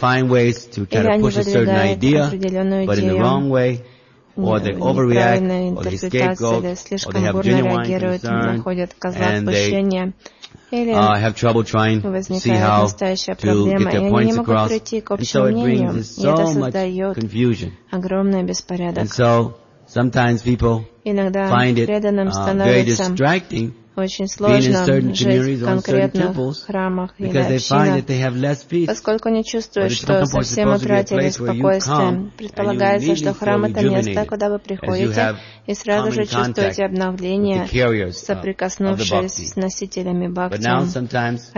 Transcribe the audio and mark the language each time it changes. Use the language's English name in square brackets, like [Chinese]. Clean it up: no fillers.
[Russian] они выдвигают определенную идею, неправильной интерпретации, слишком бурно реагируют, находят козла отпущения, или возникает настоящая проблема, и они не могут прийти к общему мнению, и это создает огромный беспорядок. [English] Sometimes people find it very distracting being in certain communities or in certain temples because they find that they have less peace. [Russian] Поскольку не чувствуют, что совсем утратили спокойствие, предполагается, что храм — это место, куда вы приходите и сразу же чувствуете обновление, соприкоснувшись с носителями бхакти.